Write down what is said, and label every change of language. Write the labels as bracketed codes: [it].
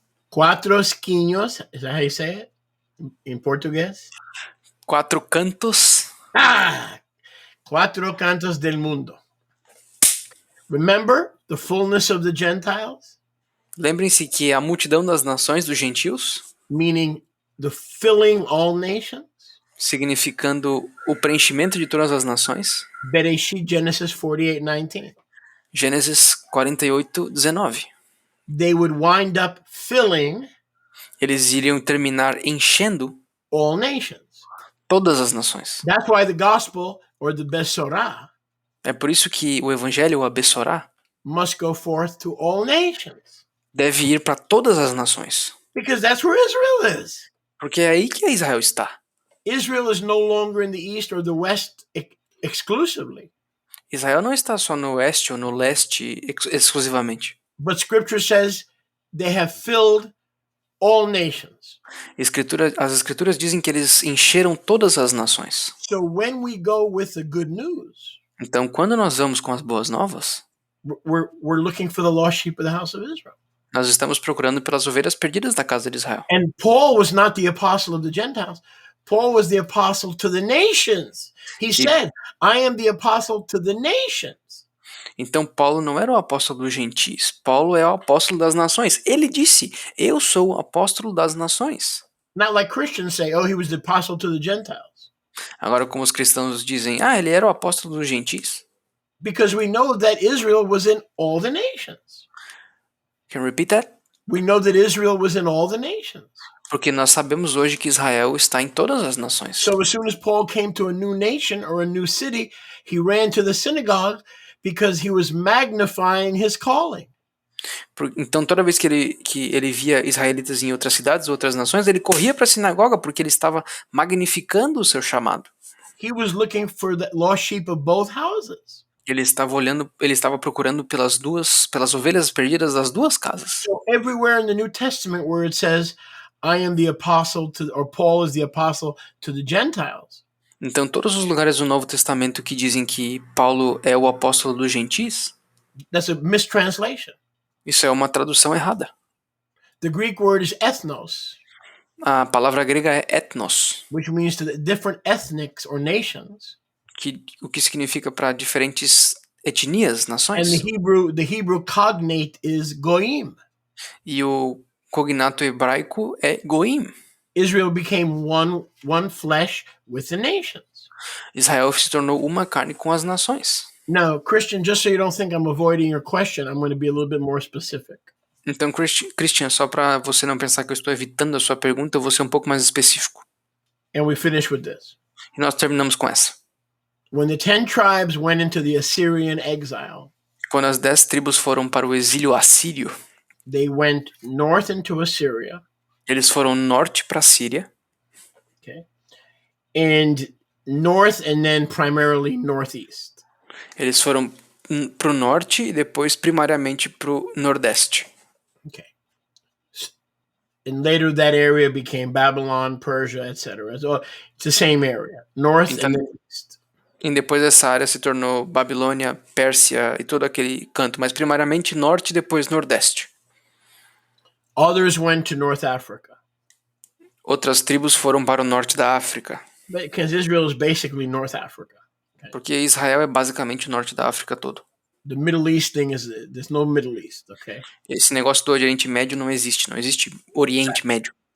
[pt] Quatro esquinos, [en] is that how you say it in Portuguese? [pt] Quatro cantos. [es] Cuatro cantos del mundo. [en] Remember the fullness of the Gentiles? [pt] Lembrem-se que a multidão das nações, dos gentios, [en] Meaning the filling all nations. [pt] significando o preenchimento de todas as nações. [en] Bereshit, Genesis 48:19. [pt] Gênesis 48:19. [en] They would wind up filling [pt] Eles iriam terminar enchendo [en] all nations. [pt] todas as nações. [en] That's why the gospel or the Besorah [pt] É por isso que o evangelho, a Bessorá, [en] must go forth to all nations. [pt] deve ir para todas as nações. [en] Because that's where Israel is. [pt] Porque é aí que Israel está. [en] Israel is no longer in the east or the west exclusively. [pt] Israel não está só no oeste ou no leste exclusivamente. [en] But scripture says they have filled all nations. [pt] As escrituras dizem que eles encheram todas as nações. [en] So when we go with the good news, [pt] Então, quando nós vamos com as boas novas, [en] we're looking for the lost sheep of the house of Israel. [pt] nós estamos procurando pelas ovelhas perdidas da casa de Israel. [en] And Paul was not the apostle of the Gentiles. Paul was the apostle to the nations. He said, I am the apostle to the nations. [pt] Então, Paulo não era o apóstolo dos gentis. Paulo é o apóstolo das nações. Ele disse, eu sou o apóstolo das nações. [en] Not like Christians say, oh, he was the apostle to the Gentiles. [pt] Agora, como os cristãos dizem, ele era o apóstolo dos gentis. [en] Because we know that Israel was in all the nations. Can you repeat that? We know that Israel was in all the nations. [pt] Porque nós sabemos hoje que Israel está em todas as nações. [en] So as soon as Paul came to a new nation or a new city, he ran to the synagogue because he was magnifying his calling. [pt] Então, toda vez que ele via israelitas em outras cidades, outras nações, ele corria para a sinagoga porque ele estava magnificando o seu chamado. [en] He was looking for the lost sheep of both houses. [pt] Ele estava procurando pelas ovelhas perdidas das duas casas. [en] So everywhere in the New Testament where it says, I am the apostle to, or Paul is the apostle to the Gentiles. [pt] Então, todos os lugares do Novo Testamento que dizem que Paulo é o apóstolo dos gentis, [en] That's a mistranslation. [pt] isso é uma tradução errada. [en] The Greek word is ethnos. [pt] A palavra grega é ethnos, [en] which means to the different ethnics or nations. [pt] o que significa para diferentes etnias, [en] And [pt] nações. [en] the Hebrew cognate is goyim. [pt] E o cognato hebraico é goim. [en] Israel became one flesh with the nations. [pt] Israel se tornou uma carne com as nações. [en] Now, Christian, just so you don't think I'm avoiding your question, I'm going to be a little bit more specific. [pt] Então, Christian, só para você não pensar que eu estou evitando a sua pergunta, eu vou ser um pouco mais específico. [en] And we finish with this. [pt] E nós terminamos com essa. [en] When the 10 tribes went into the Assyrian exile, [pt] Quando as 10 tribos foram para o exílio assírio, [en] they went north into Assyria. [pt] eles foram norte para a Síria. [en] Okay. And north and then primarily northeast. [pt] Eles foram para o norte e depois primariamente para o nordeste. [en] Okay. And later that area became Babylon, Persia, etc. So it's the same area, north [pt] Então, [en] and then east. [pt] e depois essa área se tornou Babilônia, Pérsia e todo aquele canto, mas primariamente norte e depois nordeste. [en] Others went to North Africa. [pt] Outras tribos foram para o norte da África, [en] Because Israel is basically North Africa. [pt] porque Israel é basicamente o norte da África todo. [en] The Middle East thing is, there's no Middle East, okay? [pt] Esse negócio do Oriente Médio não existe Oriente Médio.